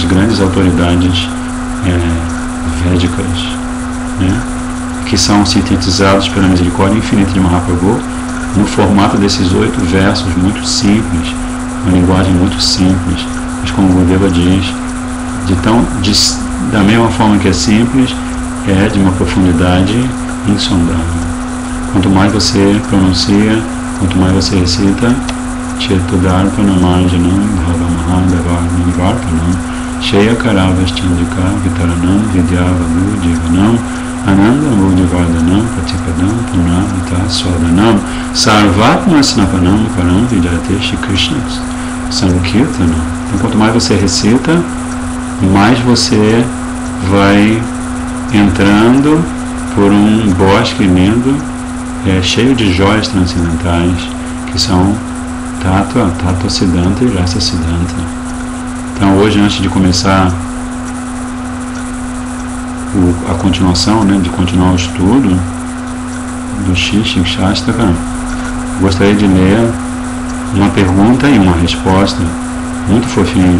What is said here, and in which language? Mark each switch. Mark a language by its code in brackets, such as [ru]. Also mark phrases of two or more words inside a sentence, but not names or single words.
[pt] grandes autoridades védicas, né, que são sintetizados pela misericórdia infinita de Mahaprabhu no formato desses 8 versos muito simples, uma linguagem muito simples, mas como o Gurudeva diz, da mesma forma que é simples, é de uma profundidade insondável. Quanto mais você pronuncia, quanto mais você recita, [sa] Chetudarpanamarjanam Bhavamahadavarnivarpanam Sheya Karavas Chandika Vitaranam Vidyavadu Jivanam Ananda Mudivardhanam Pratipadam Punamita Swadanam Sarvatma Snapanam Karam Vidyate Shri Krishna Sankirtanam. [pt] Então quanto mais você recita, mais você vai entrando por um bosque lindo, cheio de joias transcendentais, que são [sa] Tattva Siddhanta [pt] e [sa] Rasa Siddhanta. [pt] Então hoje, antes de começar a continuação, né, de continuar o estudo do Shri Shikshastaka, gostaria de ler uma pergunta e uma resposta muito fofinha.